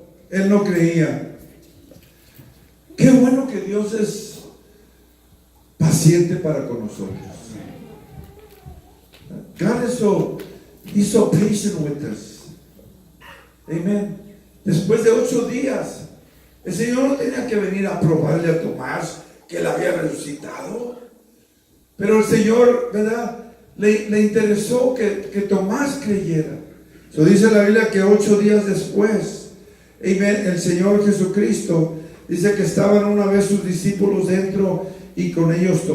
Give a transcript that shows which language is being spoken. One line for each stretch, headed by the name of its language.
Spanish: Él no creía. Qué bueno que Dios es paciente para con nosotros.
English: God is so patient with us. Amen.
Spanish: Después de 8 días, el Señor no tenía que venir a probarle a Tomás que él había resucitado. Pero el Señor, ¿verdad? Le interesó que Tomás creyera. Dice la Biblia que 8 días después, amen, el Señor Jesucristo dice que estaban una vez sus discípulos dentro y con ellos.